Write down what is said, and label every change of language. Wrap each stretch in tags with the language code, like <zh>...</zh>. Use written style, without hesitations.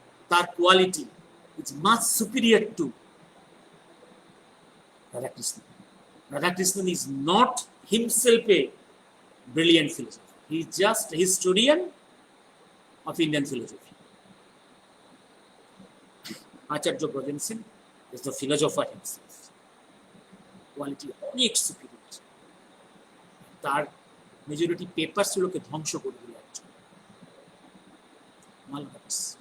<en>তার quality is much superior to Radhakrishnan. Radhakrishnan is not himself a brilliant philosopher. He is just a historian of Indian philosophy. Acharya Brajansen is the philosopher himself. Quality অনেক superior.</en> <bn>তার majority papers গুলোকে ধ্বংস করে দিল একজন মালগাস।</bn>